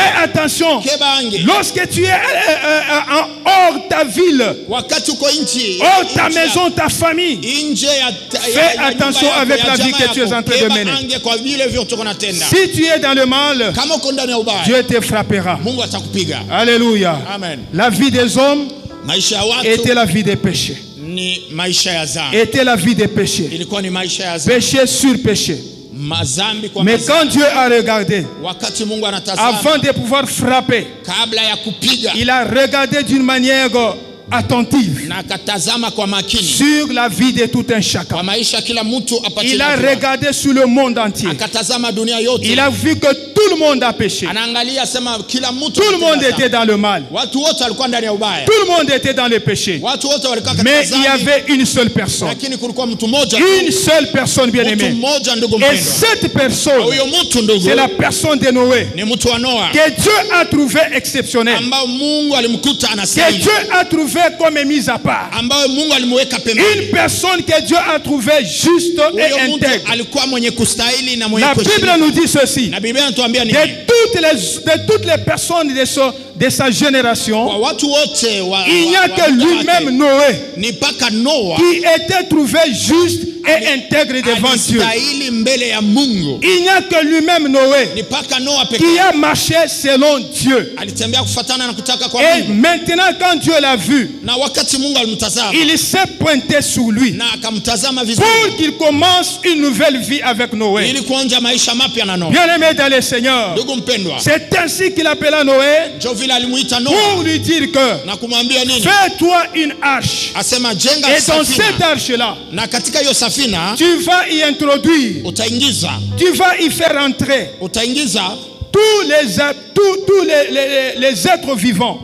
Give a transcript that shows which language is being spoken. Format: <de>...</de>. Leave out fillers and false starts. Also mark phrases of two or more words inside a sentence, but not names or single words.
<fr>fais attention.</fr> <ln>keba ange.</ln> <fr>Lorsque tu es hors ta ville,</fr> <sw>Wakati uko nchi</sw> <fr>hors ta maison, ta famille,</fr> <sw>nje ya</sw> <fr>fais attention avec la vie que tu es en train de mener.</fr> <sw>ange kwa vile vyote unatenda.</sw> <fr>Si tu es dans le mal,</fr> <sw>Kama uko ndani ya ubaya,</sw> <fr>Dieu te frappera.</fr> <sw>Mungu atakupiga.</sw> <fr>Alléluia.</fr> <sw>Amen.</sw> <fr>La vie des hommes</fr> <sw>Maisha ya watu</sw> <fr>était la vie des péchés.</fr> <sw>ni maisha ya dhambi.</sw> <fr>Était la vie des péchés.</fr> <sw>Ilikuwa ni maisha ya dhambi.</sw> <fr>Péché sur péché.</fr> <sw>Mazambi kwa</sw> <fr>Mais</fr> <sw>mazambi.</sw> <fr>quand Dieu a regardé,</fr> <sw>Wakati Mungu anatazama</sw> <fr>avant de pouvoir frapper,</fr> <sw>kabla ya kupiga</sw> <fr>il a regardé d'une manière attentive</fr> <sw>na akatazama kwa makini</sw> <fr>sur la vie de tout un chacun.</fr> <sw>kwa maisha kila mtu apate.</sw> <fr>Il a regardé sur le monde entier.</fr> <sw>Akatazama dunia yote.</sw> <fr>Il a vu que tout le monde a péché.</fr> <sw>Anaangalia sema kila mtu.</sw> <fr>Tout le monde était dans le mal.</fr> <sw>Watu wote walikuwa ndani ya ubaya.</sw> <fr>Tout le monde était dans le péché.</fr> <sw>Watu wote walikuwa katika</sw> <fr>Mais il y</fr> <sw>dhambi.</sw> <fr>avait une seule personne.</fr> <sw>Lakini kulikuwa mtu mmoja.</sw> <fr>Une seule personne, bien</fr> <sw>Mtu</sw> <fr>aimée.</fr> <sw>mmoja ndugu</sw> <fr>Et</fr> <sw>mpendwa.</sw> <fr>cette personne,</fr> <sw>Huyo mtu ndugu</sw> <fr>c'est la personne de Noé,</fr> <sw>ni mtu wa Noa</sw> <fr>que Dieu a trouvé exceptionnelle,</fr> <sw>ambao Mungu alimkuta</sw> <fr>que</fr> <sw>anastahili.</sw> <fr>Dieu a trouvé comme mise à part.</fr> <sw>Ambao Mungu alimweka pembeni.</sw> <fr>Une personne que Dieu a trouvé juste et</fr> <sw>Huyo mtu</sw> <fr>intègre.</fr> <sw>alikuwa mwenye kustahili na mwenye</sw> <fr>La Bible</fr> <sw>kuheshimiwa.</sw> <fr>nous dit ceci.</fr> <sw>Na Biblia inatuambia nini?</sw> <fr>De toutes les personnes de sa génération,</fr> <sw>Kwa watu wote</sw> <fr>il n'y a que lui-même, Noé,</fr> <sw>ni paka Noa</sw> <fr>qui était trouvé juste et intègre devant Dieu.</fr> <sw>alistahili mbele ya Mungu.</sw> <fr>Il n'y a que lui-même, Noé,</fr> <sw>Ni paka Noa pekee</sw> <fr>qui a marché selon Dieu.</fr> <sw>alitembea kufuatana na kutaka kwa</sw> <fr>Et</fr> <sw>Mungu.</sw> <fr>maintenant, quand Dieu l'a vu,</fr> <sw>Na wakati Mungu alimtazama</sw> <fr>il s'est pointé sur lui</fr> <sw>na akamtazama vizuri</sw> <fr>pour qu'il commence une nouvelle vie avec Noé.</fr> <sw>ili kuanza maisha mapya na Noa.</sw> <fr>Bien-aimé dans le Seigneur,</fr> <sw>Ndugu mpendwa,</sw> <fr>c'est ainsi qu'il appela Noé</fr> <sw>ndio vile alimuita Noa</sw> <fr>pour lui dire que</fr> <sw>na kumwambia nini?</sw> <fr>fais-toi une arche.</fr> <sw>Asema jenga</sw> <fr>Et dans cette</fr> <sw>safina.</sw> <fr>arche-là,</fr> <sw>Na katika hiyo safina</sw> <fr>tu vas y introduire,</fr> <sw>utaingiza</sw> <fr>tu vas y faire entrer tous les êtres vivants</fr>